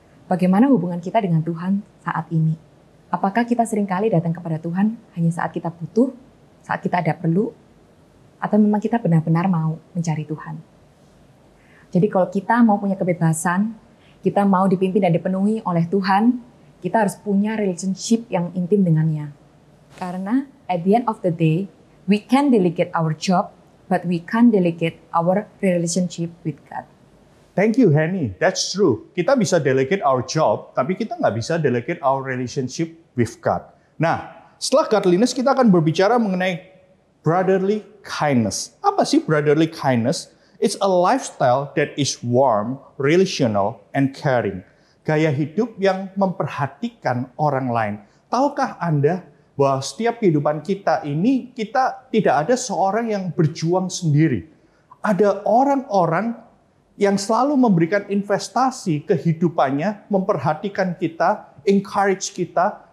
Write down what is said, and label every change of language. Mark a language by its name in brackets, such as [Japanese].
[Indonesian] Bagaimana hubungan kita dengan Tuhan saat ini? Apakah kita seringkali datang kepada Tuhan hanya saat kita butuh, saat kita ada perlu, atau memang kita benar-benar mau mencari Tuhan? Jadi kalau kita mau punya kebebasan, kita mau dipimpin dan dipenuhi oleh Tuhan, kita harus punya relationship yang intim dengannya. Karena [English] at the end of the day, we can delegate our job, but we can't delegate our relationship with God. Thank you, Henny. That's true. [Indonesian] Kita bisa [English] delegate our job, [Indonesian] tapi kita nggak bisa [English] delegate our relationship with God. [Indonesian] Nah, setelah godliness, kita akan berbicara mengenai brotherly kindness. Apa sih brotherly kindness? [English] It's a lifestyle that is warm, relational, and caring. [Indonesian] Gaya hidup yang memperhatikan orang lain. Tahukah Anda bahwa setiap kehidupan kita ini, kita tidak ada seorang yang berjuang sendiri. Ada orang-orang yang selalu memberikan investasi kehidupannya, memperhatikan kita, encourage kita,